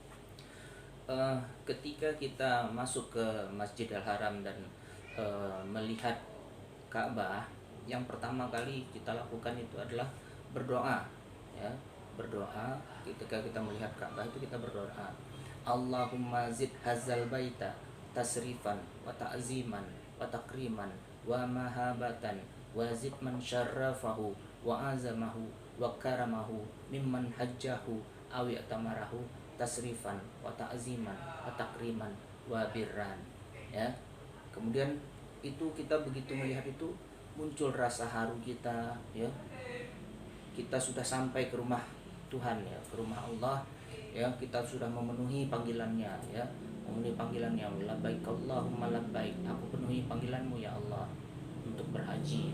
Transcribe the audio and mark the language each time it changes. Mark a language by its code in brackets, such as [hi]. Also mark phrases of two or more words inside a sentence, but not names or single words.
[id] Ketika kita masuk ke Masjidil Haram dan melihat Ka'bah, yang pertama kali kita lakukan itu adalah berdoa ya. Berdoa ketika kita melihat Ka'bah itu kita berdoa, [ar] اللهم زد هذا البيت تشريفا وتعظيما وتكريما ومهابة وزد من شرفه وعظمه وكرمه ممن حجه أو اعتمره تشريفا وتعظيما وتكريما وبرا ya. [id] Kemudian itu kita begitu melihat itu muncul rasa haru kita ya. Kita sudah sampai ke rumah Tuhan ya, ke rumah Allah ya, kita sudah memenuhi panggilannya ya, memenuhi panggilannya, [ar] لبيك اللهم لبيك, [id] aku penuhi panggilanmu ya Allah untuk berhaji.